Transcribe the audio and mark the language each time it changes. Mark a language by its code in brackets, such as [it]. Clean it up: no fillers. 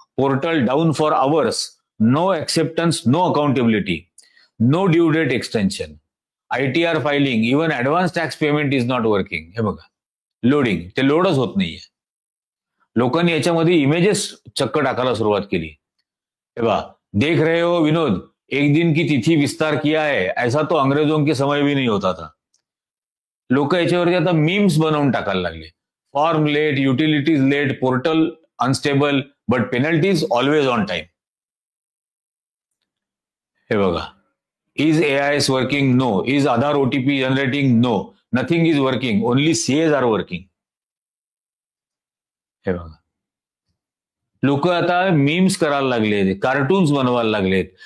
[en] Portal down for hours, no acceptance, no accountability, no due date extension, ITR filing, even advance tax payment is not working. [mr] हे बघा, loading, ते लोडच होत नाहीये. लोकांनी याच्यामध्ये images चक्क टाकायला सुरुवात केली. हे बघा, [hi] देख रहे हो विनोद, एक दिन की तिथी विस्तार किया है, ऐसा तो अंग्रेजों के समय भी नहीं होता था. [mr] लोक याच्यावरती आता मीम्स बनवून टाकायला लागले. [en] Form late, utilities late, portal unstable, but penalties always on time. [mr] हे बघा, [en] Is AIS working? No. Is Aadhaar OTP generating? No. Nothing is working, only CAs are working. [mr] हे बघा, लोक आता मीम्स करायला लागलेत, कार्टून्स बनवायला लागलेत.